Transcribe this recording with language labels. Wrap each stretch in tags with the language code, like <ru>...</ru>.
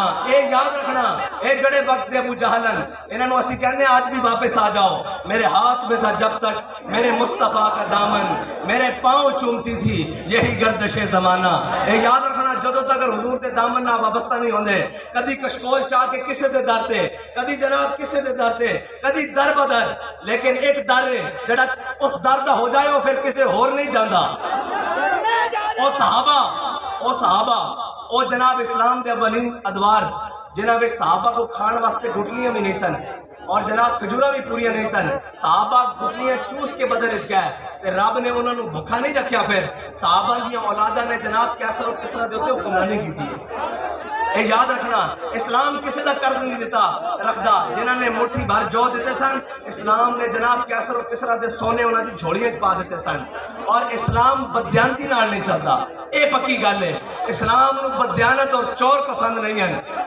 <pa>اے یاد رکھنا, اے جڑے وقت دے ابو جہلن انہاں نو اسی کہنے آج بھی واپس آ جاؤ.</pa> <ur>میرے ہاتھ میں تھا جب تک میرے مصطفیٰ کا دامن, میرے پاؤں چومتی تھی یہی گردش زمانہ.</ur> <pa>اے یاد رکھنا جدوں تک حضور دے دامن نہ وابستہ نہیں ہوندے, کدی کشکول چاہ کے کسے دے در تے, کدی جناب کسے دے در تے, کدی در بدر, لیکن ایک در ہے جڑا اس در دا ہو جائے وہ پھر کسے ہور نہیں جاندا. او صحابہ او جناب اسلام دے اولین ادوار جناب صحابہ کو کھان واسطے گٹلیاں بھی نہیں سن اور جناب کھجورا بھی پوریاں نہیں سن. صحابہ گٹلیاں چوس کے بدر اچ گئے تے رب نے انہوں نے بھکھا نہیں رکھیا. پھر صحابہ دی اولاداں نے جناب کیسر و کسرا دے اوتے حکمرانی</pa> <ur>کی تھی.</ur> <pa>اے یاد رکھنا اسلام کسی دا قرض نہیں دیتا رکھدا. جنہاں نے مٹھی بھر جو دیتے سن اسلام نے جناب کیسر و کسرا دے سونے انہاں دی جھوڑیاں پا دیتے سن. اور اسلام بدیانتی نال</pa> <ur>نہیں چلتا,</ur> <pa>اے پکی گل ہے. اسلام نو بدیانت اور چور پسند نہیں ہیں.</pa>